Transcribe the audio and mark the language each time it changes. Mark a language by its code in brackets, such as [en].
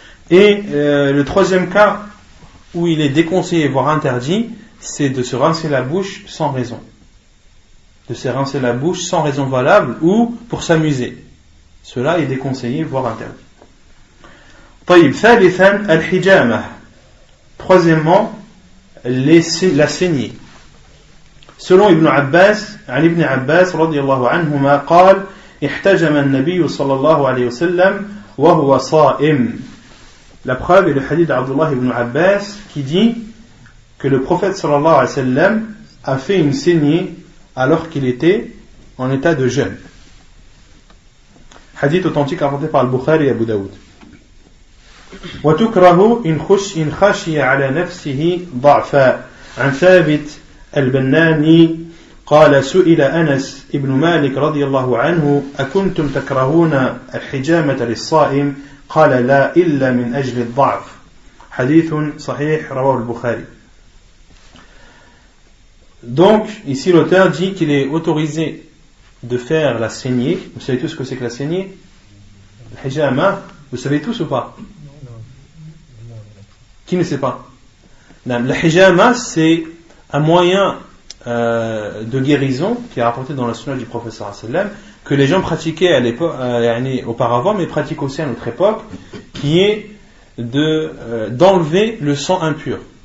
[fr] Et le troisième cas où il est déconseillé, voire interdit, c'est de se rincer la bouche sans raison. De se rincer la bouche sans raison valable ou pour s'amuser. Cela est déconseillé, voire interdit. [ar] طيب ثالثا الحجامة. [fr] Troisièmement, la saignée. [ar] Selon Ibn Abbas, عن ابن عباس رضي الله عنهما قال احتجم النبي صلى الله عليه وسلم وهو صائم. [fr] La preuve est le hadith d'Abdullah ibn Abbas qui dit que le prophète sallallahu alayhi wa sallam a fait une saignée alors qu'il était en état de jeûne. Hadith authentique rapporté par Al-Bukhari et Abu Daoud. [ar] وتكره إن خشي على نفسه ضعفا. عن ثابت البناني قال سئل أنس ابن مالك رضي الله عنه أكنتم تكرهون الحجامة للصائم؟ قال لا إلا من أجل الضعف. حديث صحيح رواه البخاري. [fr] Donc, ici l'auteur dit qu'il est autorisé de faire la saignée. Vous savez tous ce que c'est que la saignée? Le hijama, vous savez tous ou pas? Qui ne sait pas? Le hijama, c'est un moyen de guérison qui est rapporté dans la sunna du prophète sallallahu alayhi wa sallam, que les gens pratiquaient à l'époque, auparavant, mais pratiquent aussi à notre époque, qui est d'enlever le sang impur.